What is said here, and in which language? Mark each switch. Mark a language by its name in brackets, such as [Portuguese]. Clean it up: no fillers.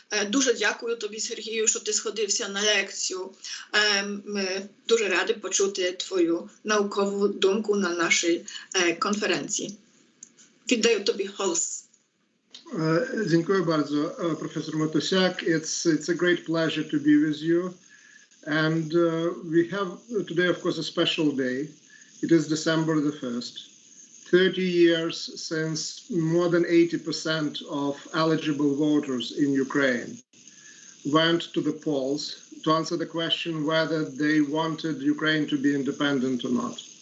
[Ukrainian] Дуже дякую тобі, Сергію, що ти сходився на лекцію. Ми дуже раді почути твою наукову думку на нашій конференції. Віддаю тобі голос. [Polish] Dziękuję bardzo, Professor Matusiak. [English] It's a great pleasure to be with you. And we have today, of course, a special day. It is December the 1st. 30 years since more than 80% of eligible voters in Ukraine went to the polls to answer the question whether they wanted Ukraine to be independent or not.